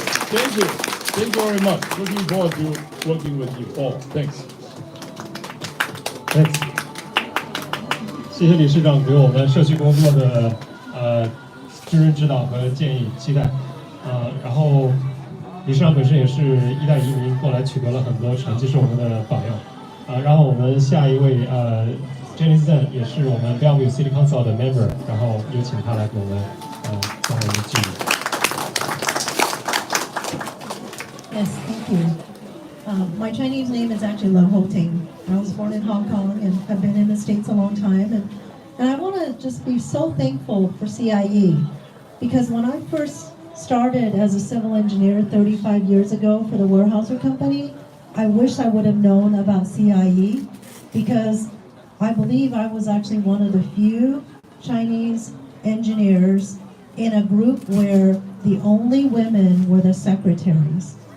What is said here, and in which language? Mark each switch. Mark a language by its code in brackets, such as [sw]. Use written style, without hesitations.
[en] Thank you. Thank you very much. Looking forward to working with you all. Thanks. Thanks. [zh] 谢谢理事长给我们社区工作的知识指导和建议期待。然后理事长本身也是一代移民过来取得了很多成绩，是我们的榜样。然后我们下一位Jenny Zhang 也是我们 Bellevue City Council 的 member， 然后有请他来给我们最后一个记录。 [en] Yes, thank you. My Chinese name is actually Lo Ho Ting. I was born in Hong Kong and have been in the States a long time. And I want to just be so thankful for CIE because when I first started as a civil engineer 35 years ago for the Weyerhaeuser Company, I wish I would have known about CIE because I believe I was actually one of the few Chinese engineers in a group where the only women were the secretaries.